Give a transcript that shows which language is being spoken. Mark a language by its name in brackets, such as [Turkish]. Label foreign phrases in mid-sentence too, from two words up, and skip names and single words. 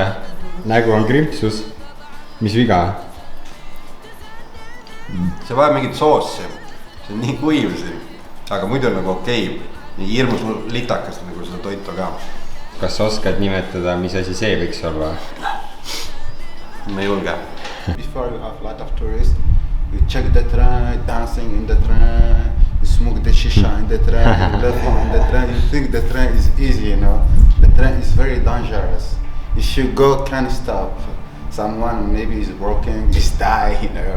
[Estonian] Nägu on krimpsus. Mis viga? See vajab mingit soossi. See on nii kuiv siin. Aga muidu on nagu okei. Nii hirmus litakas nagu seda toitu ka. Kas oskad nimetada, mis asi see võiks olla? Ma ei julge. [English] Before you have a lot of tourists, you check the train, dancing in the train, you smoke the shisha in the train, you left in the train. You think the train is easy, you know. The train is very dangerous. If you go, can't stop. Someone maybe is broken, just die, you know.